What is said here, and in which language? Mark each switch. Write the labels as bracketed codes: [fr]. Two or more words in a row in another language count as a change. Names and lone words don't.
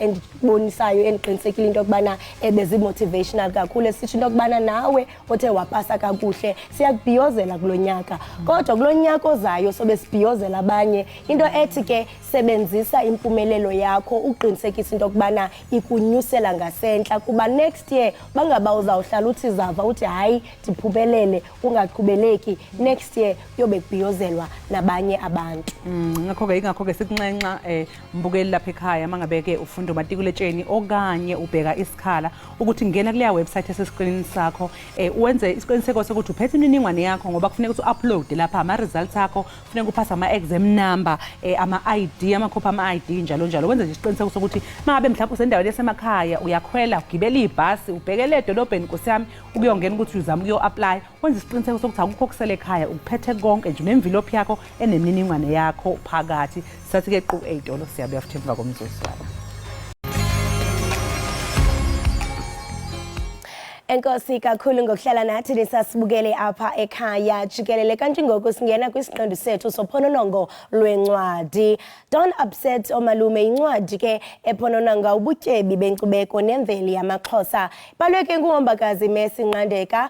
[xh] endibonisayo endiqinisekile into yokubana bezi-motivational kakhulu esitsho into yokubana nawe othe wapasa kakuhle siyakubhiyozela kulo nyaka kodwa kulo nyaka ozayo sobe sibhiyozela abanye into ethi ke sebenzisa impumelelo yakho uqinisekisa into yokubana ikunyusela ngasentla kuba [en] next year [xh] bangaba uzawuhlala uthi zava uthi hayi ndiphumelele ungaqhubeleki [en] next year [xh] yobe kubhiyozelwa nabanye abantu. [zu] Ingakho-ke sikunxenxa mbukeli lapha ekhaya mangabe ke ufunda umatikuletsheni okanye ubheka isikhala ukuthi ngena kuleya website esescreenini sakho wenze isiqiniseko sokuthi uphethe imininingwane yakho ngoba kufuneka ukuthi u-upload lapha ama-results akho kufuneka uphase ama-exam number ama-ID amakhophi ama-ID njalo njalo wenze nje isiqiniseko sokuthi mangabe mhlawumbe usendaweni yasemakhaya uyakhwela ugibela ibhasi ubhekele edolobheni Nkosi yami ukuyongena ukuthi uzama ukuyo-apply wenza isiqiniseko sokuthi akukho kusele ekhaya ukuphethe konke nje nemvilophi yakho enemininingwane yakho phakathi sathi ke qu ey'tolo siyabuya futhi emva komzuzwana. [xh] Enkosi kakhulu ngokuhlala nathi nisasibukele apha ekhaya jikelele kanti ngoku singena kwisiqendu sethu sophononongo lwencwadi. Don't Upset Omalume incwadi ke ephonononga ubutyebi benkcubeko nemveli yamaXhosa balweke nguHombakazi Mercy Nqandeka.